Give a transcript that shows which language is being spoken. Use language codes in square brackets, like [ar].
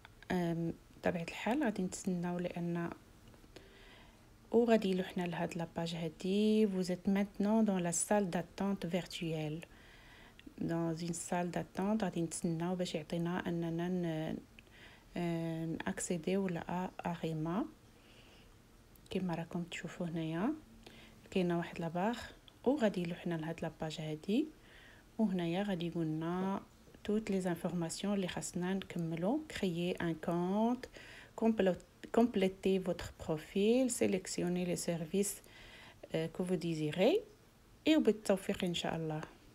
[ar] بطبيعه الحال غادي نتسناو لان وغادي يلوحنا لهاد لاباج هادي. [fr] vous êtes maintenant dans la salle d'attente virtuelle. dans une salle d'attente [ar] غادي نتسناو باش يعطينا اننا ناكسيديو لا اغيما. كما راكم تشوفوا هنايا كاينه واحد لاباغ وغادي يلوحنا لهاد لاباج هادي، وهنايا غادي يقولنا [fr] toutes les informations [ar] اللي خاصنا نكملو. [fr] créer un compte, compléter votre profil, sélectionner les services que vous désirez. et [ar] وبالتوفيق ان شاء الله.